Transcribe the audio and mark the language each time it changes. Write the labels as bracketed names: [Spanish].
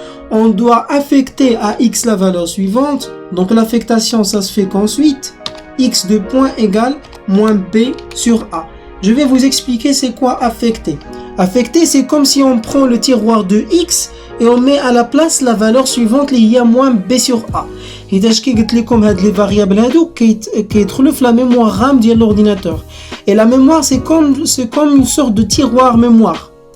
[French] On doit affecter à x la valeur suivante. Donc l'affectation, ça se fait qu'ensuite x de point égale moins B sur A. Je vais vous expliquer c'est quoi affecter. Affecter, c'est comme si on prend le tiroir de x et on met à la place la valeur suivante il y a moins B sur A. [Arabic] Et كي قلت لكم هاد [French] les variables [Arabic] هادو كيدخلوا في [French] la mémoire RAM [Arabic] ديال [French] l'ordinateur. Et la mémoire c'est comme une sorte de tiroir mémoire.